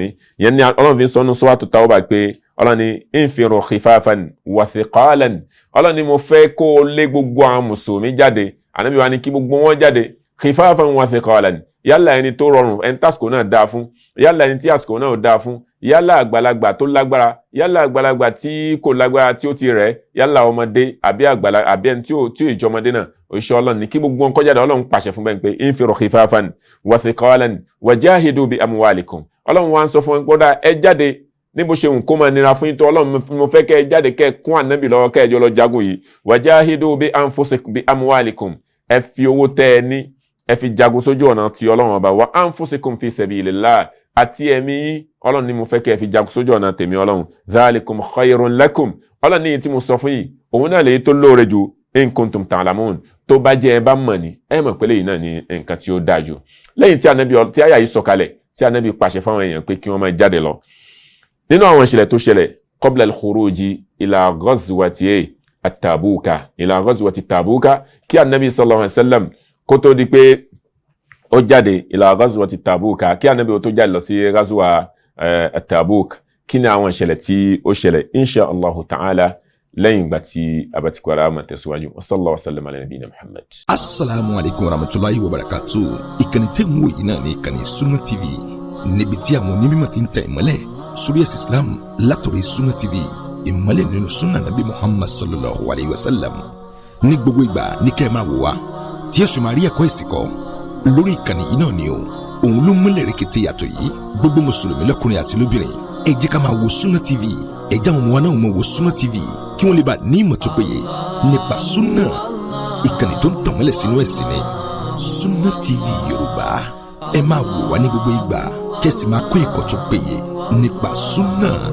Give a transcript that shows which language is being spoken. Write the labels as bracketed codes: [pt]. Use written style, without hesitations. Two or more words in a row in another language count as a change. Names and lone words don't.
[yo] ìyẹn ni ọlọ́run fi ń sọ nínú Suratu Tawbah pé ọlọ́run ní [ar] انفروا خفافا وثقالا [yo] ọlọ́run ní mo fẹ́ kó o lé gbogbo àwọn mùsùlùmí jáde ànábì wa ní kí gbogbo wọn jáde [ar] خفافا وثقالا [yo] yálà ẹni tó rọrùn ẹni tásìkò náà dáa fún yálà ẹni tí àsìkò náà ò dáa fún yálà àgbàlagbà tó lágbára yálà àgbàlagbà tí kò lágbára tí ó ti rẹ̀ yálà ọmọdé àbí àgbàlagbà àbí ẹni tí ò ìjọmọdé náà òṣìṣẹ́ ọlọ́run ní kí gbogbo wọn kó jáde ọlọ́run pàṣẹ fún bẹ́ẹ̀ pé [ar] انفروا خفافا وثقالا وجاهدوا بأموالكم [yo] ọlọ́run wa ń sọ fún wọn gbọ́dọ̀ ẹ jáde níbo ṣe ń kó máa nira fún yín tó ọlọ́run mo fẹ́ kẹ́ ẹ jáde kẹ́ ẹ kún ànábì lọ́wọ́ kẹ́ ẹ jọ lọ jagun yìí [ar] وجاهدوا بأنفسكم بأموالكم [yo] ẹ fi owó tẹ́ ẹ ní ẹ fi jagun sójú ọ̀nà tí ọlọ́run ọba wa [ar] أنفسكم في سبيل الله [yo] àti ẹ̀mí yín ọlọ́run ní mo fẹ́ kẹ́ ẹ fi jagun sójú ọ̀nà tèmi ọlọ́run [ar] ذلكم خير لكم [yo] ọlọ́run ní tí mo sọ fún yìí òun náà lèyí tó lóore jù [ar] إن كنتم تعلمون [yo] tó bá jẹ́ ẹ bá mọ̀ ní ẹ mọ̀ pé lèyí náà ní nǹkan tí ó dáa jù. lẹ́yìn tí àyà yìí sọ̀kalẹ̀ tí ànábì pàṣẹ fáwọn èèyàn pé kí wọ́n máa jáde lọ nínú àwọn ìṣẹ̀lẹ̀ tó ṣẹlẹ̀ [ar] قبل الخروج إلى غزوة التبوك إلى غزوة تبوك [yo] kí ànábì [ar] صلى الله عليه وسلم [yo] kó tó di pé ó jáde [ar] إلى غزوة تبوك [yo] kí ànábì ó tó jáde lọ sí ghazwa Tabuk kí ni àwọn ìṣẹ̀lẹ̀ tí ó ṣẹlẹ̀ [ar] إن شاء الله تعالى [yo] lẹ́yìn ìgbà tí abatikọ̀ ara máa tẹ̀síwájú [ar] وصلى الله وسلم على نبينا محمد. السلام عليكم ورحمة الله وبركاته. [yo] ìkànnì tẹ́ ń wò yìí náà ní ìkànnì Sunna TV níbi tí àwọn onímọ̀ ti ń tẹ̀ ìmọ́lẹ̀ sórí ẹ̀sìn Islam látọ̀rí Sunna TV ìmọ́lẹ̀ nínú [ar] سنة نبي محمد صلى الله عليه وسلم [yo] ní gbogbo ìgbà ní kẹ́ ẹ máa wò wá tí ẹ̀sùn máa rí ẹ̀kọ́ ìsìnkọ́ lórí ìkànnì yìí náà ni o òun ló múlẹ̀ rẹ̀kẹ̀tẹ̀ yàtọ̀ yìí gbogbo mùsùlùmí lọ́kùnrin àti lóbìnrin ẹ jẹ́ ká máa wo Sunna TV ẹ já àwọn ọmọ wa náà máa wo Sunna TV kí wọ́n lè bá ní ìmọ̀ tó péye nípa sunna ìkànnì tó ń tàn mọ́lẹ̀ sínú ẹ̀sìn ni Sunna TV Yorùbá ẹ máa wò wá ní gbogbo ìgbà kẹ́sì máa kọ́ ẹ̀kọ́ tó péye nípa sunna.